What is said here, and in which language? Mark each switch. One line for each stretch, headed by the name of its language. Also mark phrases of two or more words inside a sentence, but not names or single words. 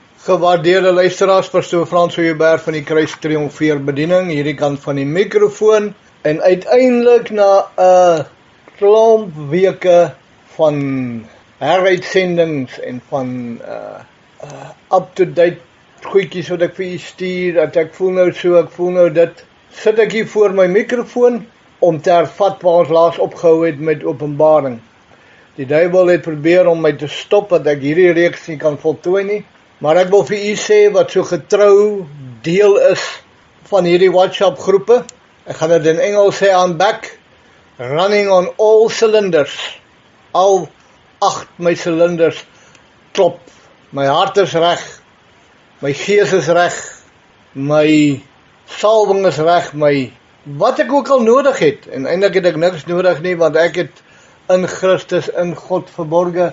Afrikaans: Gewaardeerde luisteraars, pastoor Frans Hooiberg van die Kruis Triomfeer Bediening, hierdie kant van die microfoon, en uiteindelik na 'n klomp weke van heruitsendings en van
English: up-to-date
Afrikaans: goedjies wat ek vir u stuur, dat ek voel nou so, ek voel nou dit, sit ek hier voor my microfoon om te hervat waar ons laas opgehou het met Openbaring. Die duiwel het probeer om my te stop, dat ek hierdie reeks nie kan voltooi nie. Maar ek wil vir u sê wat so getrou deel is van hierdie WhatsApp groepe. Ek gaan dit in Engels sê,
English: I'm back, running on all cylinders.
Afrikaans: Al 8 my cylinders klop. My hart is reg, my gees is reg, my salwing is reg, my wat ek ook al nodig het. En eintlik het ek niks nodig nie, want ek het in Christus, in God verborge.